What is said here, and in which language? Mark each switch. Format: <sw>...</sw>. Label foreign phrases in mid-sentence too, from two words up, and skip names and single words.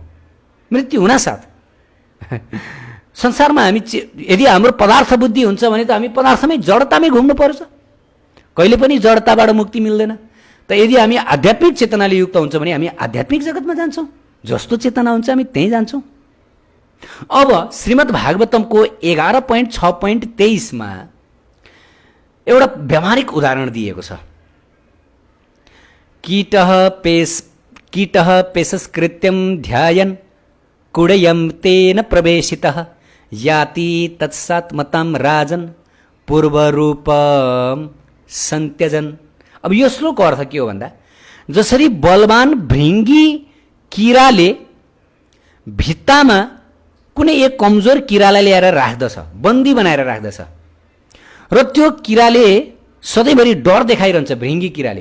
<ne>मृत्यु हुनासाथ संसारमा हामी यदि हाम्रो पदार्थ बुद्धि हुन्छ भने त हामी पदार्थमै, जडतामै घुम्नु पर्छ, कहिले पनि जडताबाट मुक्ति मिल्दैन। त यदि हामी आध्यात्मिक चेतनाले युक्त हुन्छ भने हामी आध्यात्मिक जगतमा जान्छौँ, जस्तो चेतना हुन्छ हामी त्यहीँ जान्छौँ। अब श्रीमद् भागवतमको 11.6.23 एउटा व्यावहारिक उदाहरण दिएको छ।</ne> <sa>कीटः पेशस्कृत्यं ध्यायन् कुडयं तेन प्रवेशितः याति तत्सात्मतां राजन् पूर्वरूपम सन्त्यजन।</sa> <ne>अब यो श्लोकको अर्थ के हो भन्दा, जसरी बलवान भृङ्गी किराले भित्तामा कुनै एक कमजोर किरालाई ल्याएर राख्दछ, बन्दी बनाएर राख्दछ, र त्यो किराले सधैँभरि डर देखाइरहन्छ, भृङ्गी किराले।</ne>